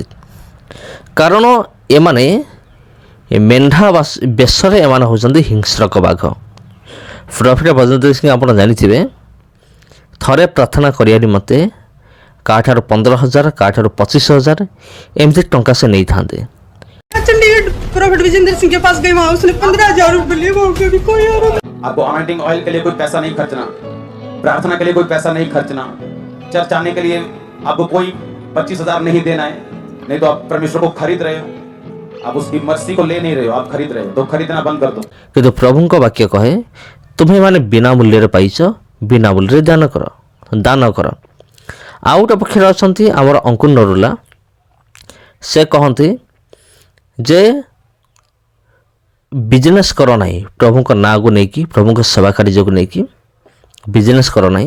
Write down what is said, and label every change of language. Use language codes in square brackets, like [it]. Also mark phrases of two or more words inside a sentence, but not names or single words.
[or] କାରଣ ଏମାନେ ମେଣ୍ଢା ବେଶରେ ଏମାନେ ହେଉଛନ୍ତି ହିଂସ୍ରକ ବାଘ। ପ୍ରଫେଟ୍ ବଜେନ୍ଦ୍ର ସିଂ ଆପଣ ଜାଣିଥିବେ, ଥରେ ପ୍ରାର୍ଥନା କରିବା ନିମନ୍ତେ କାହାଠାରୁ 15,000 କାହାଠାରୁ 25,000 ଏମିତି ଟଙ୍କା ସେ ନେଇଥାନ୍ତି। [hi] चंडीगढ़ प्रॉफिट विजेंद्र सिंह के पास गई, वहां उसने 15,000 रुपए लिए, वहां पे भी कोई और आपको [en] amending oil [hi] के लिए कोई पैसा नहीं खर्चना, प्रार्थना के लिए कोई पैसा नहीं खर्चना, चर्च आने के लिए आपको कोई 25,000 नहीं देना है, नहीं तो आप परमेश्वर को खरीद रहे हो, आप उसकी मर्सी को ले नहीं रहे हो, आप खरीद रहे हो, तो खरीदना बंद कर दो। [or] କିନ୍ତୁ ପ୍ରଭୁଙ୍କ ବାକ୍ୟ କହେ, ତୁମେମାନେ ବିନା ମୂଲ୍ୟରେ ପାଇଛ, ବିନା ମୂଲ୍ୟରେ ଦାନ କର। ଆଉ ଗୋଟେ ପକ୍ଷରେ ଅଛନ୍ତି ଆମର ଅଙ୍କୁର ନରୁଲା, ସେ କହନ୍ତି ଯେ ବିଜନେସ୍ କର ନାହିଁ, ପ୍ରଭୁଙ୍କ ନାଁକୁ ନେଇକି, ପ୍ରଭୁଙ୍କ ସେବା କାର୍ଯ୍ୟକୁ ନେଇକି ବିଜନେସ୍ କର ନାହିଁ।